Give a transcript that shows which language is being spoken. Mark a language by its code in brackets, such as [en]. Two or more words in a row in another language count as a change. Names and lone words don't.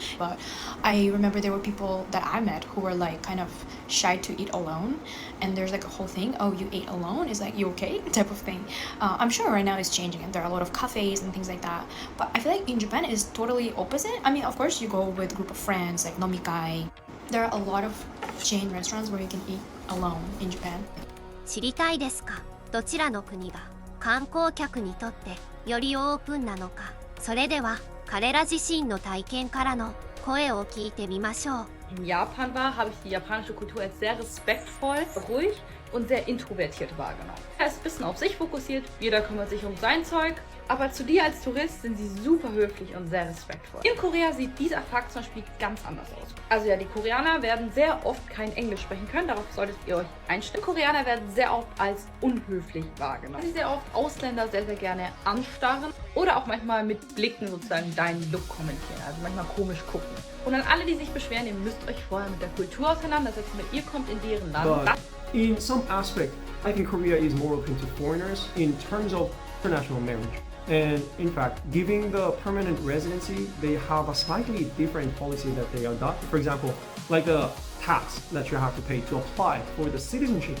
[en] But I remember there were people that I met who were like kind of shy to eat alone, and there's like a whole thing, oh, you ate alone, is like, you okay, type of thing. I'm sure right now it's changing and there are a lot of cafes and things like that, but I feel like in Japan it's totally opposite. I mean, of course you go with a group of friends, like nomikai. There are a lot of chain restaurants where you can eat alone in Japan. [ja] 知りたいですか？どちらの国が観光客にとってよりオープンなのか。それでは彼ら自身の体験からの声を聞いてみましょう。 [de] In Japan war, habe ich die japanische Kultur als sehr respektvoll, ruhig und sehr introvertiert wahrgenommen. Er ist ein bisschen auf sich fokussiert, jeder kümmert sich um sein Zeug, aber zu dir als Tourist sind sie super höflich und sehr respektvoll. In Korea sieht dieser Fakt zum Beispiel ganz anders aus. Also ja, die Koreaner werden sehr oft kein Englisch sprechen können, darauf solltet ihr euch einstellen. Koreaner werden sehr oft als unhöflich wahrgenommen. Sie sehr oft Ausländer sehr, sehr gerne anstarren oder auch manchmal mit Blicken sozusagen deinen Look kommentieren, also manchmal komisch gucken. Und an alle, die sich beschweren, ihr müsst euch vorher mit der Kultur auseinandersetzen, weil ihr kommt in deren Land. [en] But in some aspect, I think Korea is more open to foreigners in terms of international marriage. And in fact, giving the permanent residency, they have a slightly different policy that they adopt. For example, like a tax that you have to pay to apply for the citizenship.